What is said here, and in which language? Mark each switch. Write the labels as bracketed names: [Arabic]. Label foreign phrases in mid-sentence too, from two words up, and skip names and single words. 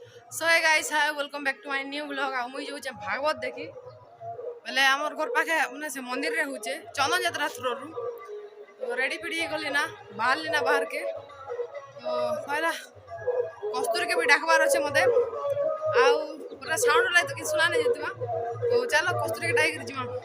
[English] So hey guys, hi, welcome back to my new vlog. [Sambalpuri] ଆଉ ମୁଇଁ ଯାଉଛେ ଭାଗବତ ଦେଖି ବେଲେ ଆମର ଘର ପାଖେ ମାନେ ସେ ମନ୍ଦିରରେ ହଉଛେ ଚନ୍ଦନ ଯାତ୍ରା ଥ୍ରୋରୁ ତ ରେଡି ଫେଡି ହେଇଗଲି ନା ବାହାରିଲି ନା ବାହାରକେ ତ କହିଲା କସ୍ତୁରୀକେ ବି ଡାକବାର ଅଛେ ମତେ ଆଉ ପୁରା ସାଉଣ୍ଡ ଲାଗି ତ କିଛି ଶୁଣା ନାଇଁ ଯାଉଥିବା ତ ଚାଲ କସ୍ତୁରୀକେ ଡାକିକିରି ଯିମା